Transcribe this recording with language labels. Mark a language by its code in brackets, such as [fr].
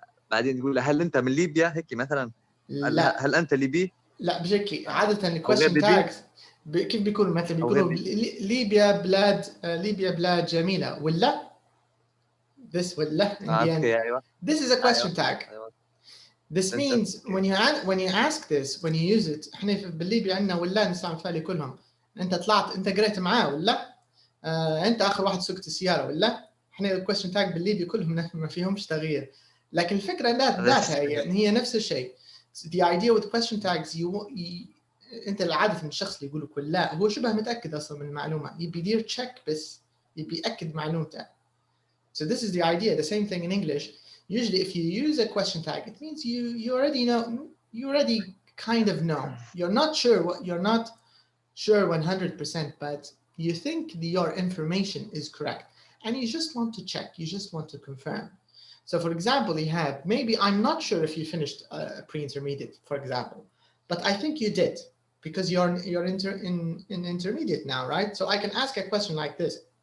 [ar] بعدين تقول هل أنت من ليبيا هيك مثلا؟ لا. هل أنت ليبي؟ لا بشكل عادة الكويشن تاجز كيف بيكونوا مثلا بيقولوا ليبيا بلاد جميلة ولا this ولا in the end. أيوة. [en] This is a question tag. [ar] أيوة. [en] This means when you ask this, when you use it, احنا بالليبي عندنا ولا نستعمل فعلي كلهم. [ar] انت طلعت انت قريت معاه ولا انت اخر واحد سوقت السياره ولا احنا الكويشن تاج بالليبي كلهم ما فيهمش تغيير. لكن الفكره ذاتها يعني هي نفس الشيء. The idea with question tags انت العاده الشخص اللي يقول لك ولا هو شبه متاكد اصلا من المعلومه، يبي يدير تشيك بس يبي ياكد معلومته. [en] So this is the idea. The same thing in English. Usually, if you use a question tag, it means you already know. You already kind of know. You're not sure 100%, but you think your information is correct, and you just want to check. You just want to confirm. So, for example, you have maybe I'm not sure if you finished pre-intermediate, for example, but I think you did because you're in intermediate now, right? So I can ask a question like this: